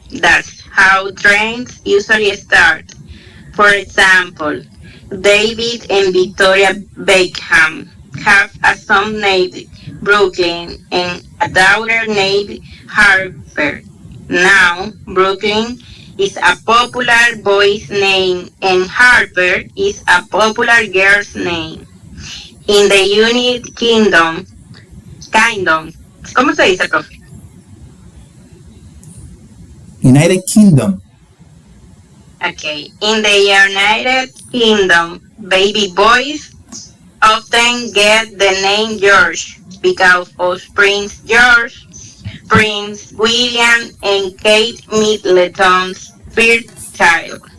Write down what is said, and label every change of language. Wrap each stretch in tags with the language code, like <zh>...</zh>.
<en>That's how trends usually start. For example, David and Victoria Beckham have a son named Brooklyn and a daughter named Harper. Now, Brooklyn is a popular boy's name and Harper is a popular girl's name. In the United Kingdom,</en> <es>¿cómo se dice, profe?</es> <en>United Kingdom. Okay, in the United Kingdom, baby boys often get the name George because of Prince George, Prince William, and Kate Middleton's first child.</en>